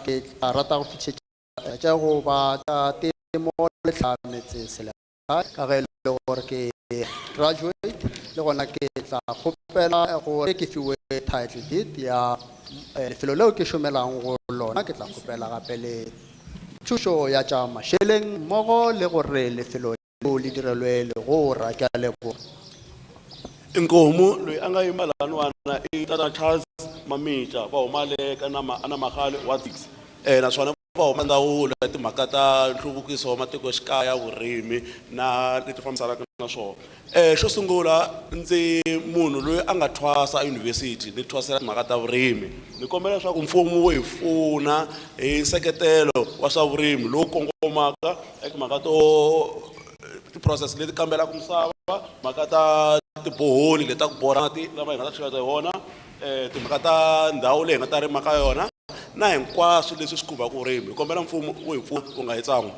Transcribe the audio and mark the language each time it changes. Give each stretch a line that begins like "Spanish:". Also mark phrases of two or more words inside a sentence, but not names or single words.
Northern Sotho: rata go fitšhetša tša go ba tša temo le tlhametse selegae ka ge le gore ke graduate le gona ke tla kgopela gore ke fiwe
English: title deed
Northern Sotho: ya lefelo leo ke šomelang go lona ke tla kgopela gape le thušo ya tša mašeleng mmogo le gore lefelo leo le direlwe legora ke a leboga.
Tsonga: Nkomo loyi a nga yima lani wana I tata Charles Mamita va huma le ka ana Magale wa 6 naswona va huma ndawulo ya timhaka ta nhluvukiso wa matikoxikaya vurimi na leti fambisanaka na swona. Xo sungula ndzi munhu loyi a nga thwasa eYunivhesiti ni thwasela timhaka ta vurimi ni kombela leswaku mfumo wu hi pfuna hi nseketelo wa swa vurimi lowu kongomaka eka timhaka to ti-process leti kambelaka misava timhaka ta tiboholi leti ta ku borha mati lama hi nga ta xeweta hi wona timhaka ta ndhawu leyi hi nga ta rima ka yona na hinkwaswo leswi swi khumbaka vurimi hi kombela mfumo wu hi pfuna wu nga hi tsan'wi.